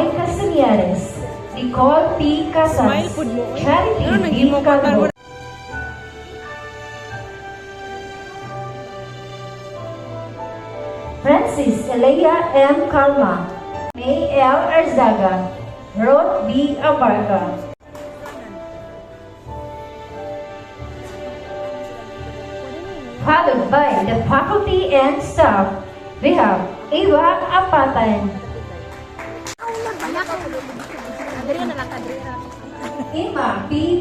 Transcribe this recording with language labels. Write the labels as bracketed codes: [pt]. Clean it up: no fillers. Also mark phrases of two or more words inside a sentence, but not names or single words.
[en] Casañares, Nicole P. Casas, Charity B. Calvo, Francis Elia M. Calma, May L. Arzaga, Rod B. Abarca. Followed by the faculty and staff, we have Eva Apatan, Emma P.